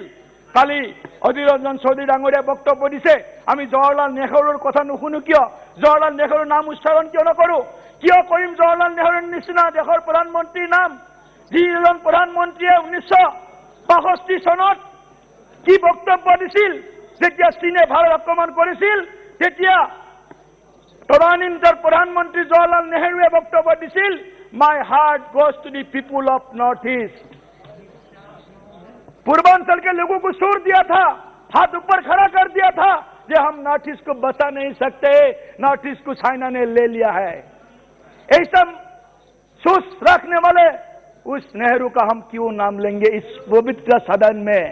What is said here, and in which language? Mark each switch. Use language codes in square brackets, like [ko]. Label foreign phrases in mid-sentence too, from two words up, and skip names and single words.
[as] কালি অধীৰ ৰঞ্জন চৌধুৰী ডাঙৰীয়াই বক্তব্য দিছে, আমি জৱাহৰলাল নেহৰুৰ কথা নুশুনো কিয়, জৱাহৰলাল নেহৰুৰ নাম উচ্চাৰণ কিয় নকৰোঁ, কিয় কৰিম জৱাহৰলাল নেহৰুৰ নিচিনা দেশৰ প্ৰধানমন্ত্ৰীৰ নাম, যিজন প্ৰধানমন্ত্ৰীয়ে 1965 চনত কি বক্তব্য দিছিল যেতিয়া চীনে ভাৰত আক্ৰমণ কৰিছিল, তেতিয়া তদানীন্তন প্ৰধানমন্ত্ৰী জৱাহৰলাল নেহৰুৱে বক্তব্য দিছিল, [en] My heart goes to the people of North East. [hi] पूर्वांचल के लोगों को छोड़ दिया था, हाथ ऊपर खड़ा कर दिया था कि हम नॉर्थ ईस्ट को बचा नहीं सकते, नॉर्थ ईस्ट को चाइना ने ले लिया है। ऐसा सोच रखने वाले उस नेहरू का हम क्यों नाम लेंगे इस पवित्र सदन में?